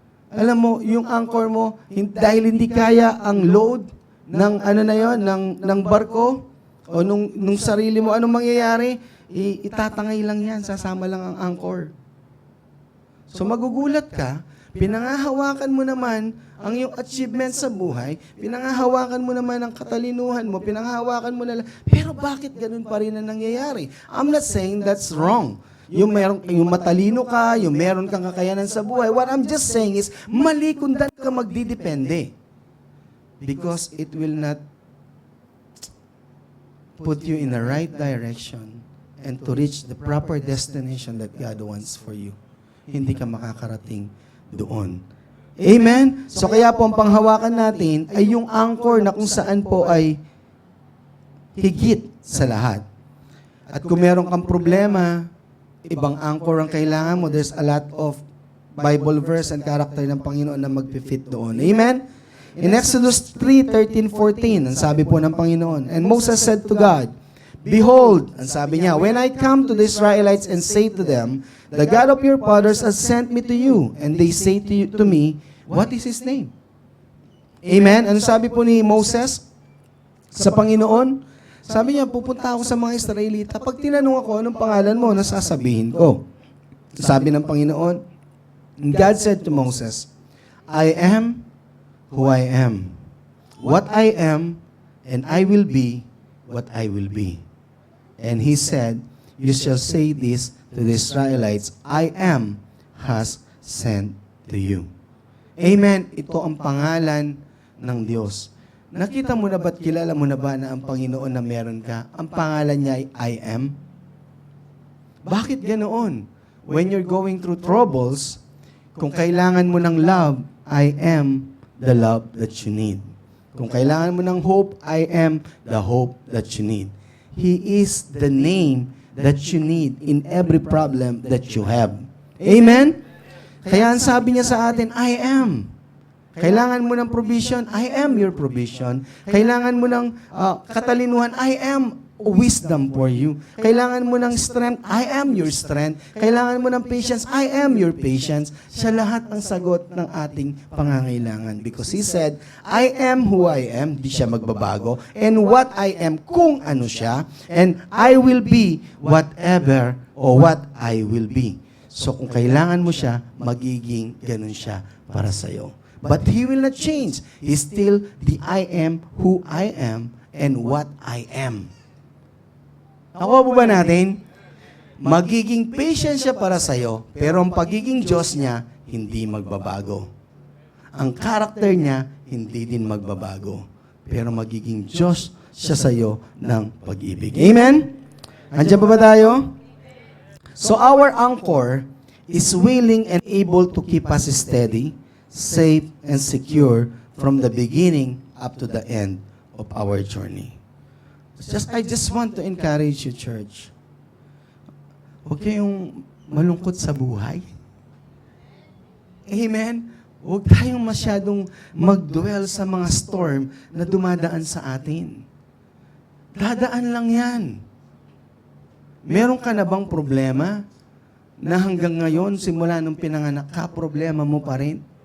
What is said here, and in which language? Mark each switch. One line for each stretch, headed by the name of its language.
Filipino: Alam mo, yung anchor mo, dahil hindi kaya ang load ng ng barko, o nung sarili mo, anong mangyayari? Itatangay lang yan, sasama lang ang anchor. So magugulat ka, pinangahawakan mo naman ang iyong achievement sa buhay, pinangahawakan mo naman ang katalinuhan mo, pinangahawakan mo na lang, pero bakit ganun pa rin ang nangyayari?
English: I'm not saying that's wrong.
Filipino: Yung matalino ka, yung meron kang kakayanan sa buhay,
English: what I'm just saying is,
Filipino: mali kung dahil ka magdidepende.
English: Because it will not put you in the right direction and to reach the proper destination that God wants for you.
Filipino: Hindi ka makakarating doon. Amen? So kaya po ang panghawakan natin ay yung anchor na kung saan po ay higit sa lahat. At kung meron kang problema, ibang anchor ang kailangan mo.
English: There's a lot of Bible verse and character
Filipino: ng Panginoon na magpifit doon.
English: Amen? In Exodus 3:13-14,
Filipino: ang sabi po ng Panginoon,
English: and Moses said to God, behold,
Filipino: ang sabi niya,
English: when I come to the Israelites and say to them, the God of your fathers has sent me to you, and they say to me, what is His name?
Filipino: Amen? Ano sabi po ni Moses sa Panginoon? Sabi niya, pupunta ako sa mga Israelita. Pag tinanong ako, anong pangalan mo, nasasabihin ko. Sabi ng Panginoon,
English: God said to Moses, I am who I am. What I am, and I will be what I will be. And He said, you shall say this to the Israelites, I am has sent to you. Amen.
Filipino: Ito ang pangalan ng Diyos. Nakita mo na ba't kilala mo na ba na ang Panginoon na meron ka? Ang pangalan niya ay I am. Bakit ganoon?
English: When you're going through troubles,
Filipino: kung kailangan mo ng
English: love, I am the love that you need.
Filipino: Kung kailangan mo ng
English: hope, I am the hope that you need. He is the name that you need in every problem that you have. Amen?
Filipino: Kaya ang sabi niya sa atin,
English: I am.
Filipino: Kailangan mo ng
English: provision, I am your provision.
Filipino: Kailangan mo ng katalinuhan,
English: I am wisdom for you.
Filipino: Kailangan mo ng
English: strength, I am your strength. Kailangan mo ng patience, I am your patience.
Filipino: Siya lahat ang sagot ng ating pangangailangan.
English: Because He said, I am who I am,
Filipino: di siya magbabago.
English: And what I am,
Filipino: kung ano siya.
English: And I will be whatever or what I will be.
Filipino: So kung kailangan mo siya, magiging ganun siya para sa'yo.
English: But He will not change. He's still the I am who I am and what I am.
Filipino: Nakuha po ba natin? Magiging patient siya para sa'yo, pero ang pagiging Diyos niya, hindi magbabago. Ang karakter niya, hindi din magbabago. Pero magiging Diyos siya sa'yo ng pag-ibig. Amen? Andiyan pa ba tayo?
English: So our anchor is willing and able to keep us steady, safe, and secure from the beginning up to the end of our journey. I just want to encourage you, church.
Filipino: Huwag kayong malungkot sa buhay. Amen? Huwag tayong masyadong mag-dwell sa mga storm na dumadaan sa atin. Dadaan lang yan. Meron ka na bang problema na hanggang ngayon, simula nung pinanganak ka, problema mo pa rin?